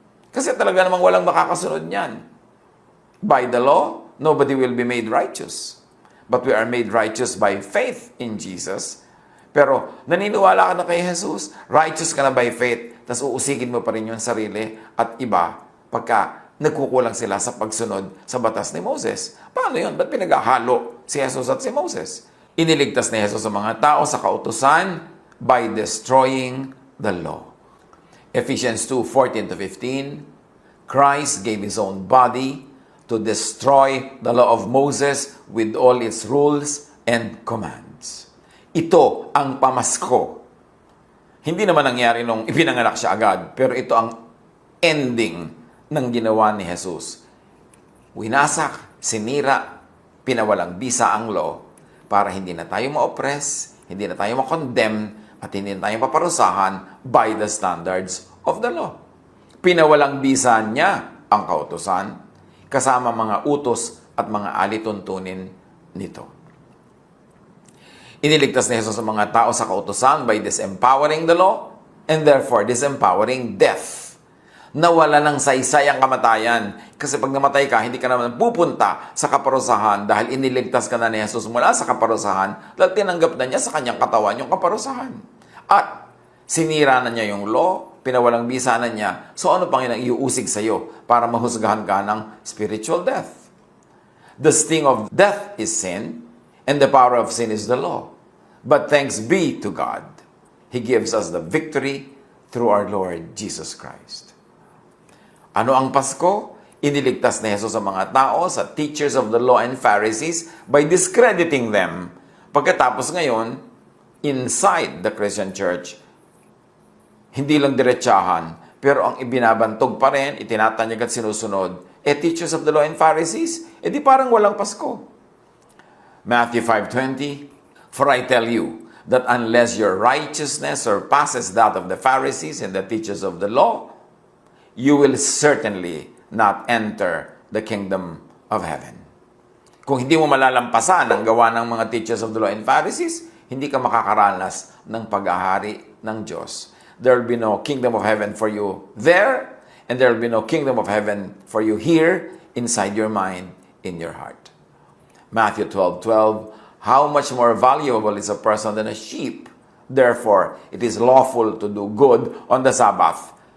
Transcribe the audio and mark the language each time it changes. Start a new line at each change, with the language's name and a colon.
Filipino: Kasi talaga namang walang makakasunod niyan.
English: By the law, nobody will be made righteous. But we are made righteous by faith in Jesus.
Filipino: Pero naniniwala ka na kay Jesus, righteous ka na
English: by faith,
Filipino: tapos uusigin mo pa rin yung sarili at iba pagka nagkukulang sila sa pagsunod sa batas ni Moses. Paano yun? Ba't pinaghahalo si Jesus at si Moses? Iniligtas ni Jesus ang mga tao sa kautusan
English: by destroying the law. Ephesians 2:14-15, Christ gave His own body to destroy the law of Moses with all its rules and commands.
Filipino: Ito ang pamasko. Hindi naman nangyari nung ipinanganak siya agad, pero ito ang ending ng ginawa ni Jesus. Winasak, sinira, pinawalang bisa ang law para hindi na tayo ma-oppress, hindi na tayo ma-condemn, at hindi na tayo paparusahan
English: by the standards of the law.
Filipino: Pinawalang bisa niya ang kautusan, kasama mga utos at mga alituntunin nito. Iniligtas ni Jesus ang mga tao sa kautusan
English: by disempowering the law and therefore disempowering death.
Filipino: Nawala ng saysay ang kamatayan. Kasi pag namatay ka, hindi ka naman pupunta sa kaparusahan dahil iniligtas ka na ni Jesus mula sa kaparusahan dahil tinanggap na niya sa kanyang katawan yung kaparusahan. At sinira na niya yung law, pinawalang bisa na niya. So ano pang yun ang iuusig sa iyo para mahusgahan ka ng
English: spiritual death? The sting of death is sin, and the power of sin is the law. But thanks be to God, He gives us the victory through our Lord Jesus Christ.
Filipino: Ano ang Pasko? Iniligtas ni Jesus ang mga tao sa
English: teachers of the law and Pharisees by discrediting them.
Filipino: Pagkatapos ngayon,
English: inside the Christian church,
Filipino: hindi lang diretsahan, pero ang ibinabantog pa rin, itinatanyag at sinusunod,
English: teachers of the law and Pharisees,
Filipino: di parang walang Pasko.
English: Matthew 5:20, for I tell you, that unless your righteousness surpasses that of the Pharisees and the teachers of the law, you will certainly not enter the kingdom of heaven.
Filipino: Kung hindi mo malalampasan ang gawa ng mga teachers of the law and Pharisees, hindi ka makakaranas ng pag-ahari ng Diyos.
English: There will be no kingdom of heaven for you there, and there will be no kingdom of heaven for you here, inside your mind, in your heart. Matthew 12:12, how much more valuable is a person than a sheep? Therefore, it is lawful to do good on the Sabbath.